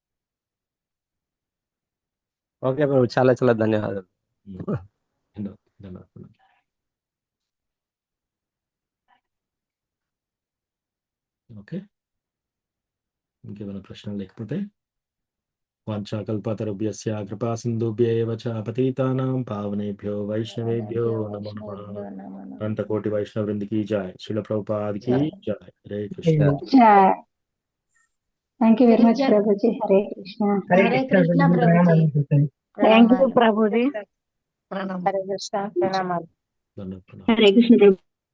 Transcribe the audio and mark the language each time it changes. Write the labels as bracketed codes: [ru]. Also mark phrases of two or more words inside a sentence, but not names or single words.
[te] ఓకే ప్రభు, చాలా చాలా ధన్యవాదాలు. ధన్యవాదాలు. ఓకే, ఇంకేమైనా ప్రశ్నలు లేకపోతే, [sa] వాంఛాకల్పతరుభ్యస్య కృపా సింధుభ్యేవ చ పతితానాం పావనేభ్యో వైష్ణవేభ్యో నమో నమః. [te] అనంతకోటి వైష్ణవ వృందకి జై, శ్రీల ప్రభుపాద్ కి జై. హరే కృష్ణ. [en] thank you very much [te] ప్రభుజీ. హరే కృష్ణ. హరే కృష్ణ ప్రభుజీ. [en] thank you ప్రభుజీ. [te] హరే కృష్ణ, ప్రణామాలు. ధన్యవాదాలు. హరే కృష్ణ.